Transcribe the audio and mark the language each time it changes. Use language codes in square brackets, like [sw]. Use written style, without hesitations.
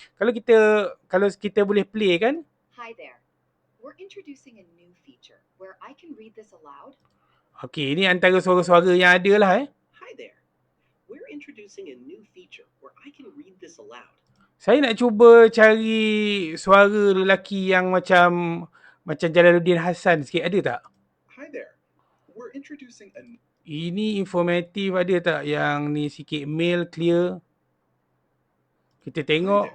[ms] Kalau kita boleh play kan. [en] Hi there. We're introducing a new feature where I can read this aloud. [ms] Okey, ini antara suara-suara yang ada lah [en] Hi there. We're introducing a new feature where I can read this aloud. [ms] Saya nak cuba cari suara lelaki yang macam Jalaluddin Hassan sikit, ada tak? [en] Hi there. We're introducing a [ms] Ini informatif ada tak yang ni sikit [en] male clear? [ms] Kita tengok.